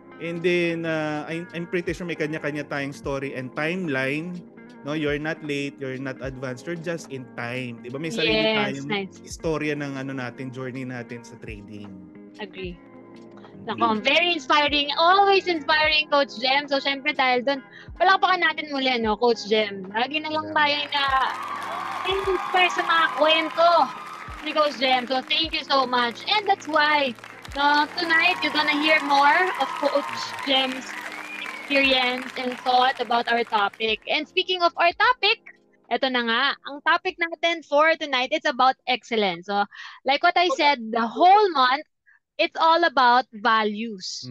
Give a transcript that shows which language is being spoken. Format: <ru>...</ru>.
<en>And then I'm pretty sure</en> <tl>may kanya-kanya tayong</tl> <en>story and timeline. No, you're not late, you're not advanced, you're just in time.</en> <tl>'Di ba? May sarili</tl> <en>Yes,</en> <tl>tayong</tl> <en>nice.</en> <tl>istorya ng natin, journey natin sa trading.</tl> <en>Agree. Nako, very inspiring. Always inspiring, Coach Jem.</en> <tl>So, syempre dahil doon, palakpakan natin muli, no, Coach Jem. Lagi na lang tayo na inspire sa mga kwento ni Coach Jem.</tl> <en>So, thank you so much. And that's why, tonight, you're gonna hear more of Coach Jem's experience and thought about our topic. And speaking of our topic,</en> <tl>eto na nga, ang topic natin</tl> <en>for tonight, it's about excellence. So, like what I said, the whole month, it's all about values.</en>